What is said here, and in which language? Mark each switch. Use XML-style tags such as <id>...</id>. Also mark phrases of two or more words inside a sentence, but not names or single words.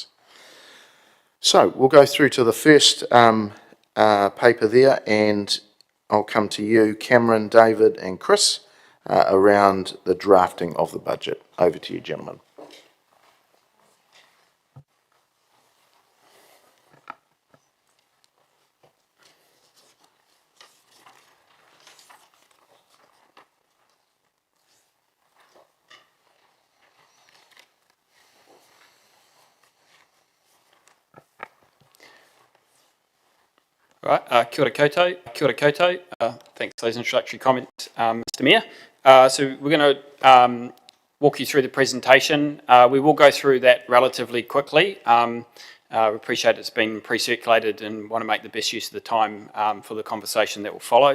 <en>So we'll go through to the first paper there, and I'll come to you, Cameron, David and Chris, around the drafting of the budget. Over to you, gentlemen. Right,</en> <mi>kia ora koutou.</mi> <en>Thanks for those introductory comments, Mr. Mayor. So we're going to walk you through the presentation. We will go through that relatively quickly. We appreciate it's been pre-circulated and want to make the best use of the time for the conversation that will follow.</en>